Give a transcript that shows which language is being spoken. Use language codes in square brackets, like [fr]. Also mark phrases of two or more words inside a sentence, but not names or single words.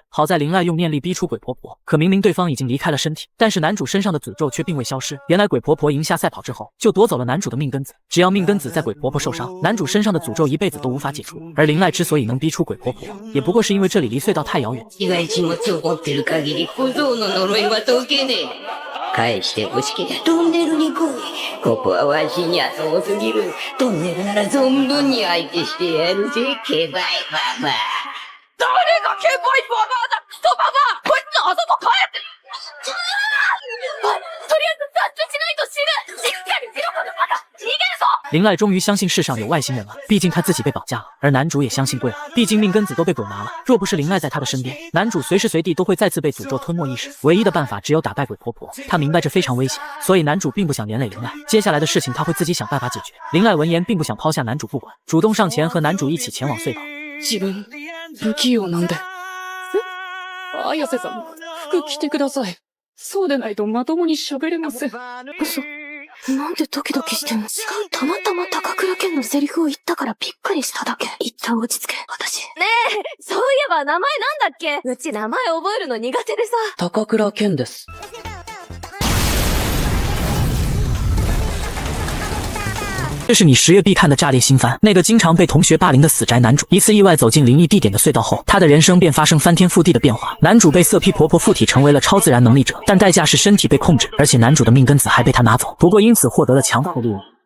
[zh] 好在灵赖用念力逼出鬼婆婆，可明明对方已经离开了身体，但是男主身上的诅咒却并未消失。原来鬼婆婆赢下赛跑之后，就夺走了男主的命根子。只要命根子在鬼婆婆受伤，男主身上的诅咒一辈子都无法解除。而灵赖之所以能逼出鬼婆婆，也不过是因为这里离隧道太遥远。 [ja] 被害気持ちを持ってる限り小僧の呪いは解けねえ。返してほしけりゃトンネルに来い。ここはわしには遠すぎる。トンネルなら存分に相手してやるぜ、ケバイババア。誰がケバイババアだ、クソババア。こいつあそこ帰って。とりあえず脱出しないと死ぬ。しっかりしろこのバカ。逃げるぞ。 [zh] 灵赖终于相信世上有外星人了，毕竟他自己被绑架了。而男主也相信对了，毕竟命根子都被鬼拿了。若不是灵赖在他的身边，男主随时随地都会再次被诅咒吞没意识。唯一的办法只有打败鬼婆婆。他明白这非常危险，所以男主并不想连累灵赖。接下来的事情他会自己想辦法解決。灵赖闻言并不想抛下男主不管，主动上前和男主一起前往隧道。 [ja] 自分、不器用なんで。綾瀬さん、服着てください。そうでないとまともに喋れません。嘘。なんでドキドキしてんの？たまたま高倉健のセリフを言ったからびっくりしただけ。一旦落ち着け、私。ねえ、そういえば名前なんだっけ？うち名前覚えるの苦手でさ。高倉健です。 [zh] 这是你10月必看的炸裂新番，那个经常被同学霸凌的死宅男主，一次意外走进灵异地点的隧道后，他的人生便发生翻天覆地的变化。男主被色批婆婆附体成为了超自然能力者，但代价是身体被控制，而且男主的命根子还被他拿走，不过因此获得了强大的力量。